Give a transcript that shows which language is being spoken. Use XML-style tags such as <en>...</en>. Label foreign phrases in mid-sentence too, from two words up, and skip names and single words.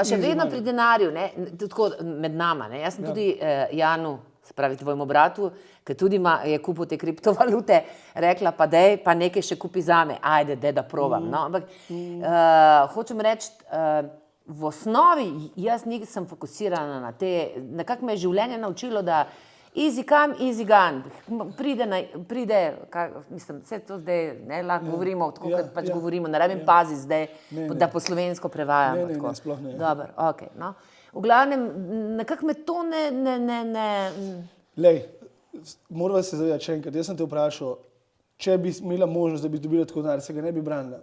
<sl>še vedno pri denarju, ne, tako med nama, ne. Jaz sem tudi Janu, se pravi tvojemu bratu, ki tudi je kupil te kriptovalute, rekla pa dej, pa nekaj še kupi zame, ajde, da probam, no, ampak hočem reči, v osnovi jaz nisem fokusirana na te, nekako me je življenje naučilo, da</sl> <en>easy come, easy gone,</en> <sl>mislim, vse to zdaj, ne, lahko govorimo, tako kot pač govorimo, ne rabim pazi zdaj, da po slovensko prevajamo. Ne, sploh ne. Dobro, okej, no. V glavnem, nekako me to Lej, morava se zavedati še enkrat, jaz sem te vprašal, če bi imela možnost, da bi dobila tako denar, se ga ne bi branila.</sl>